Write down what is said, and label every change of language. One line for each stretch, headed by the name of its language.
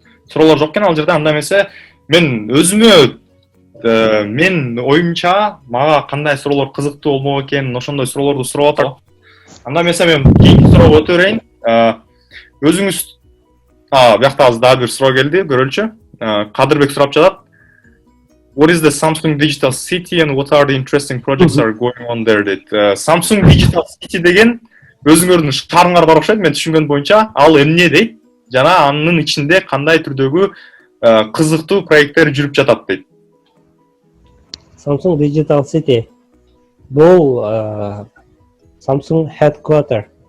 Kyrgyz: Суроолор жок экен ал жерде. Анда эмесе мен өзүмө мен оюмча мага кандай суроолор кызыктуу болмок экен, ошондой суроолорду сурап атам. Анда эмесе мен кийинки суроого өтө берейин. Өзүңүз биякта азыр дагы бир суроо келди, көрөлүчү. Кадырбек сурап жатат.
English: What is the Samsung Digital City and what are the interesting projects are going on there?
Kyrgyz: Дейт. Samsung Digital City деген өзүңөрдүн шаарыңар бар окшойт, мен түшүнгөн боюнча. Ал эмне дейт? Жана анын ичинде кандай түрдөгү кызыктуу проекттер жүрүп жатат дейт. Samsung Digital City бул Samsung Headquarter.